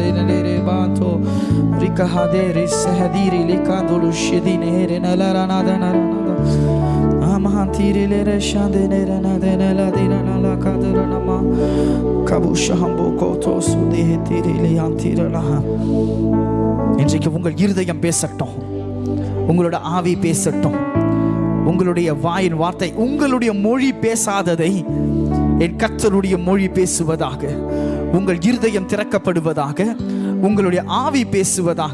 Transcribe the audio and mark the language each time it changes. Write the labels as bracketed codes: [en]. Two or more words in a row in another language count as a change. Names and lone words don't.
[ta] lere banto rika hadere sehadiri lekadulu shedine here nalara nada nada amahantiri lere shandene nada nada dina nala kadara nama kabusha hambo koto sudehetiri le hantira laha. இன்றைக்கு உங்கள் இருதயம் பேசட்டும், உங்களோட ஆவி பேசட்டும், உங்களுடைய வாயின் வார்த்தை, உங்களுடைய மொழி பேசாததை என் கர்த்தருடைய மொழி பேசுவதாக, உங்கள் இருதயம் திறக்கப்படுவதாக, உங்களுடைய ஆவி பேசுவதாக.